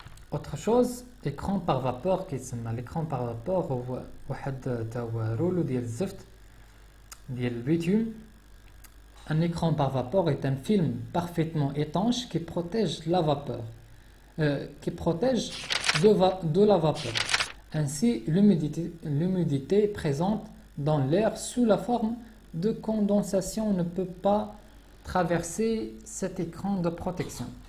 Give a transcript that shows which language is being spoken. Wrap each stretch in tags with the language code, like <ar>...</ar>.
<fr>autre chose, écran par vapeur كيتسمى.</fr> <ar>l'écran par vapeur هو واحد تا هو رولو ديال الزفت ديال البيتوم.</ar> <fr>un écran par vapeur est un film parfaitement étanche qui protège la vapeur, qui protège de la vapeur. Ainsi, l'humidité présente dans l'air sous la forme de condensation ne peut pas traverser cet écran de protection.</fr>